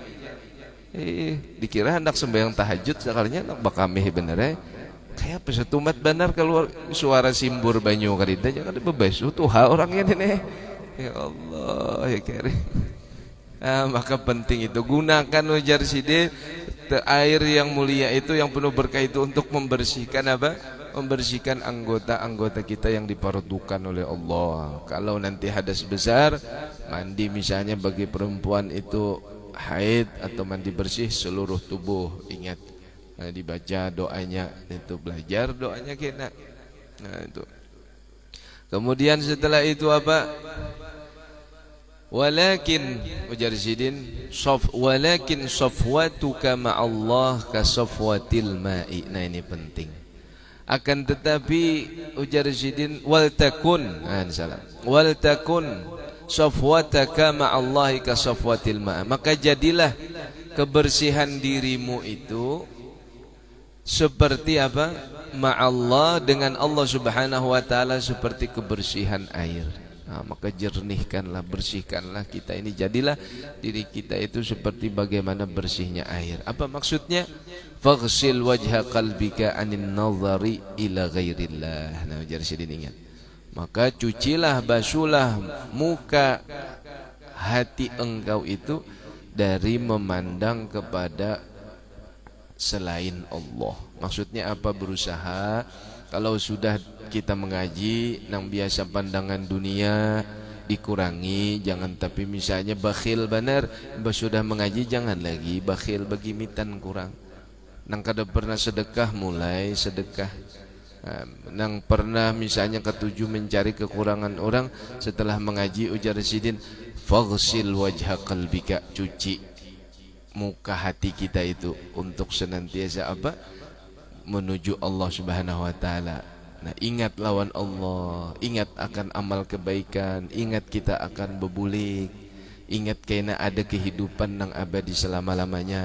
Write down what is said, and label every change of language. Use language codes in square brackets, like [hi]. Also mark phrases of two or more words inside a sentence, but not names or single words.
[bjn] Dikira hendak sembahyang tahajud sekalinya nak bakameh bener ya. Kayak pesetumat benar keluar suara simbur banyu karida jangan bebasuh tuh orangnya nenek. [ar] يا الله يا كريم. [bjn] Maka penting itu gunakan ujar sidin air yang mulia itu yang penuh berkah itu untuk membersihkan apa? Membersihkan anggota-anggota kita yang dipardukan oleh Allah. Kalau nanti hadas besar, mandi misalnya bagi perempuan itu haid atau mandi bersih seluruh tubuh, ingat. Nah, dibaca doanya itu belajar doanya kena. Nah, itu. Kemudian setelah itu apa? [ar] Walakin [bjn] ujar sidin [ar] ولكن صفوتك مع الله كصفوة الماء. [bjn] Nah ini penting. Akan tetapi ujar sidin [ar] ولتكن صفوتك مع الله كصفوة الماء'. [bjn] Maka jadilah kebersihan dirimu itu seperti apa? Ma'allah dengan Allah [ar] سبحانه وتعالى [bjn] seperti kebersihan air. Nah, maka jernihkanlah, bersihkanlah kita ini, jadilah diri kita itu seperti bagaimana bersihnya air. Apa maksudnya? [ar] فاغسل وجه قلبك عن النظر إلى غير الله. [bjn] Nah, jadi sidin ingat. Maka cucilah, basuhlah muka hati engkau itu dari memandang kepada selain Allah. Maksudnya apa? Berusaha kalau sudah kita mengaji nang biasa pandangan dunia dikurangi, jangan. Tapi misalnya bakhil benar, sudah mengaji jangan lagi bakhil bagi mitan kurang. Nang kada pernah sedekah mulai sedekah. Nang pernah misalnya ketujuh mencari kekurangan orang, setelah mengaji ujar sidin [ar] فاغسل وجه قلبك, [bjn] cuci muka hati kita itu untuk senantiasa apa? Menuju Allah [ar] سبحانه وتعالى. [bjn] Nah, ingat lawan Allah, ingat akan amal kebaikan, ingat kita akan bebulik, ingat kena ada kehidupan yang abadi selama-lamanya.